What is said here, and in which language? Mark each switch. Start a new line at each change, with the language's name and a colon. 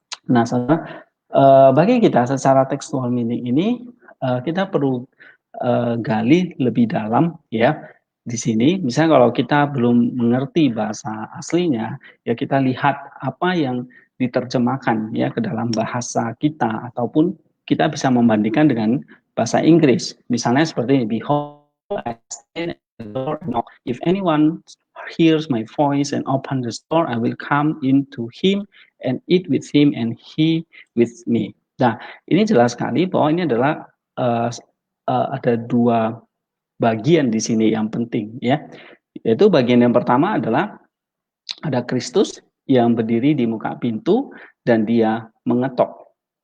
Indonesian: Nah, saudara, bagi kita secara tekstual meaning ini kita perlu gali lebih dalam ya di sini. Misalnya kalau kita belum mengerti bahasa aslinya, ya kita lihat apa yang diterjemahkan ya ke dalam bahasa kita ataupun kita bisa membandingkan dengan bahasa Inggris. Misalnya seperti ini,
English: behold, I stand at the door and knock. If anyone hears my voice and open the door, I will come into him and eat with him and he with me.
Indonesian: Nah, ini jelas sekali bahwa ini adalah ada dua bagian di sini yang penting ya. Yaitu bagian yang pertama adalah ada Kristus yang berdiri di muka pintu dan dia mengetok.